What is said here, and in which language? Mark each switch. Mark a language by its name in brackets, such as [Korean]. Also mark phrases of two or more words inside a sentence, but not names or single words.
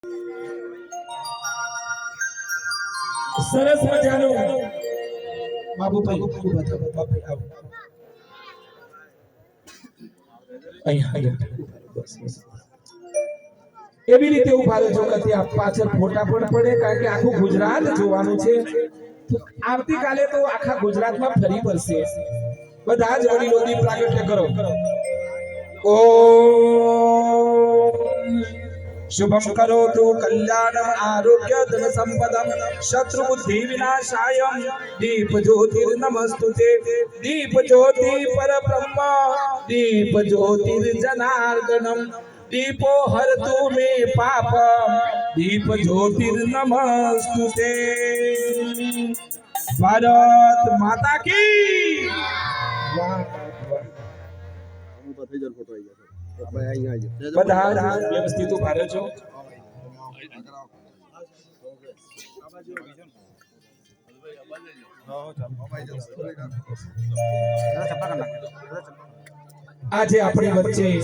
[Gujarati] સરસ મજાનું બાબુભાઈ ઉભા થાઓ બાપભાઈ આવો અહીંયા બસ બસ એવી રીતે ઉભા રહેજો કે ત્યાં પાછળ ફોટા પણ પડે કારણ કે આખું ગુજરાત જોવાનું છે આવતીકાલે તો આખા ગુજરાતમાં ફરી પડશે બધા જ વડીલો દીપ પ્રાગટ્ય કરો [Sanskrit] ઓમ शुभम करोतु कल्याणम आरोग्य धन संपदम शत्रु बुद्धि विनाशाय दीप ज्योतिर्नमस्तुते दीप ज्योति पर ब्रह्म दीप ज्योतिर्जनार्दनम दीपो हरतु मे पाप दीप ज्योतिर्नमस्तुते [Hindi] भारत माता की [Gujarati] બધા વ્યવસ્થિત ઉભા રહેજો આજે આપણી વચ્ચે